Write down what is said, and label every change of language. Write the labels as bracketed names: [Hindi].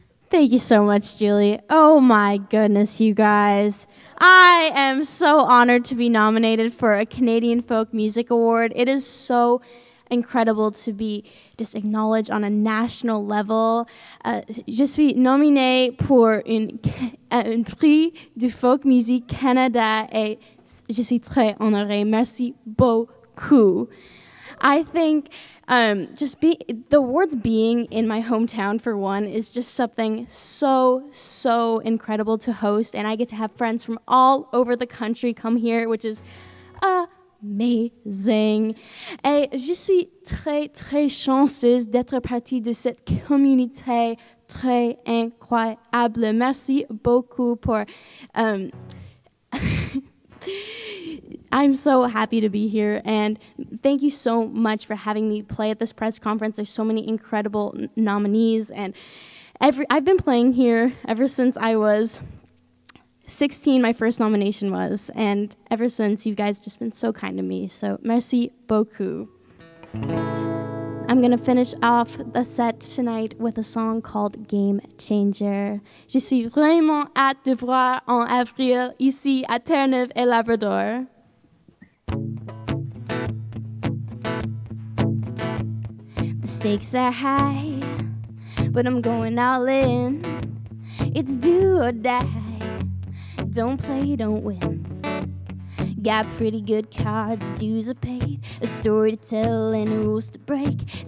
[English] Thank you so much, Julie. Oh my goodness, you guys. I am so honored to be nominated for a Canadian Folk Music Award. It is so incredible to be just acknowledged on a national level. [French] Je suis nominée pour un prix du Folk Music Canada et je suis très honorée. Merci beaucoup. [English] I think the awards being in my hometown, for one, is just something so incredible to host, and I get to have friends from all over the country come here, which is amazing. [French] Et je suis très chanceuse d'être partie de cette communauté très incroyable. Merci beaucoup pour... [English] I'm so happy to be here, and thank you so much for having me play at this press conference. There's so many incredible nominees, and I've been playing here ever since I was 16, my first nomination was, and ever since, you guys just been so kind to me, so [French] merci beaucoup. [English] I'm going to finish off the set tonight with a song called Game Changer. [French] Je suis vraiment hâte de voir en avril ici à Terre-Neuve et Labrador. [English] The stakes are high, but I'm going all in. It's do or die. Don't play, don't win. Got pretty good cards, dues are paid, a story to tell and rules to break.